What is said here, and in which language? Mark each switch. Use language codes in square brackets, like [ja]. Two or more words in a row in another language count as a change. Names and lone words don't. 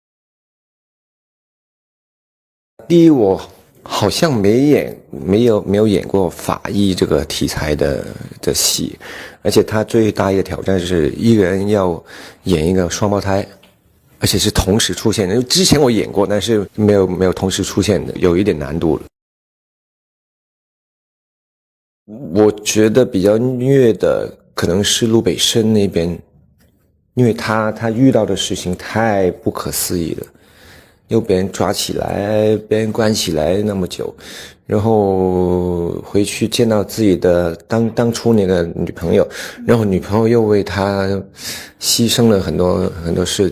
[zh] 第一，我好像沒有演過法醫這個題材的戲，而且他最大一個挑戰是一個人要演一個雙胞胎，而且是同時出現的。因為之前我演過，但是沒有同時出現的，有一點難度了。我覺得比較虐的可能是陸北生那邊，因為他遇到的事情太不可思議了。又被人抓起来，被人关起来那么久，然后回去见到自己的当初那个女朋友，然后女朋友又为他牺牲了很多很多事。